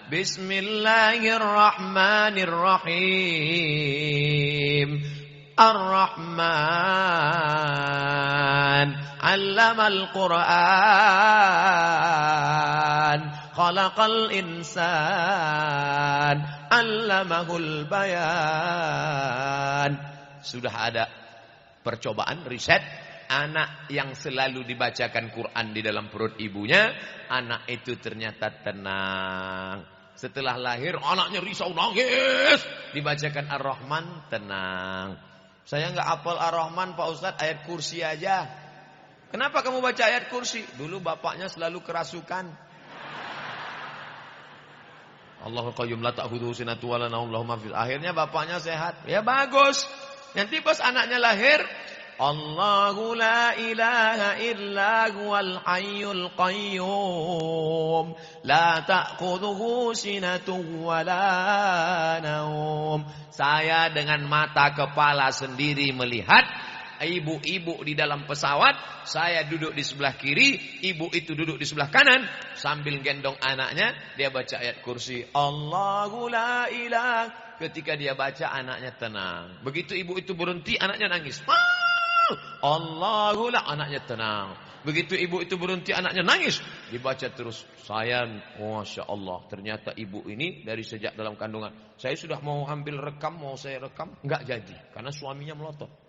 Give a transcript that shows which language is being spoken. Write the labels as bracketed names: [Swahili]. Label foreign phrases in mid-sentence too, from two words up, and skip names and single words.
[Arabic] Bismillahirrahmanirrahim. الرحمن علم القرآن. خلق الإنسان علمه البيان. [Indonesian] Sudah ada percobaan riset, anak yang selalu dibacakan Quran di dalam perut ibunya, anak itu ternyata tenang. Setelah lahir anaknya risau nangis, dibacakan Ar-Rahman tenang. Saya enggak hafal Ar-Rahman Pak Ustadz, ayat kursi aja. Kenapa kamu baca ayat kursi? Dulu bapaknya selalu kerasukan. [Arabic] الله القيوم لا تأخذه سنة ولا نوم له ما في. [Indonesian] Akhirnya bapaknya sehat. Ya bagus. Nanti pas anaknya lahir, [Arabic] الله لا إله إلا هو الحي القيوم لا تأخذه سنة ولا نوم. [Indonesian] Saya dengan mata kepala sendiri melihat ibu-ibu di dalam pesawat, saya duduk di sebelah kiri, ibu itu duduk di sebelah kanan, sambil gendong anaknya, dia baca ayat kursi, [Arabic] الله لا إله. [Indonesian] Ketika dia baca, anaknya tenang. Begitu ibu itu berhenti, anaknya nangis. [Arabic] الله لا, [Indonesian] anaknya tenang. Begitu ibu itu berhenti, anaknya nangis. Dibaca terus. Saya, [Arabic] ما شاء الله, [Indonesian] ternyata ibu ini dari sejak dalam kandungan. Saya sudah mau ambil rekam, mau saya rekam, enggak jadi, karena suaminya melotot.